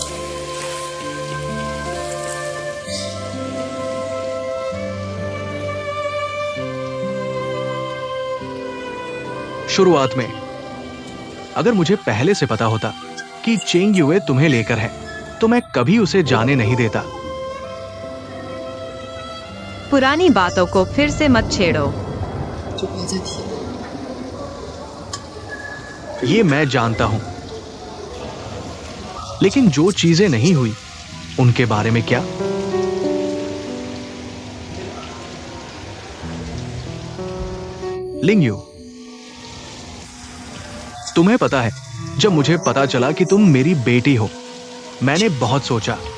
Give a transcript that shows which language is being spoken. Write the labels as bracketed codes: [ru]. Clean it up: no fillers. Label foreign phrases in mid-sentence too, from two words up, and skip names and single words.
[hi] शुरुआत में अगर मुझे पहले से पता होता कि चेंग युए तुम्हें लेकर है, तो मैं कभी उसे जाने नहीं देता। पुरानी बातों को फिर से मत छेड़ो। [zh] 就不要再提了。 [hi] ये मैं जानता हूं, लेकिन जो चीजें नहीं हुई उनके बारे में क्या? लिंगयू, तुम्हें पता है, जब मुझे पता चला कि तुम मेरी बेटी हो, मैंने बहुत सोचा।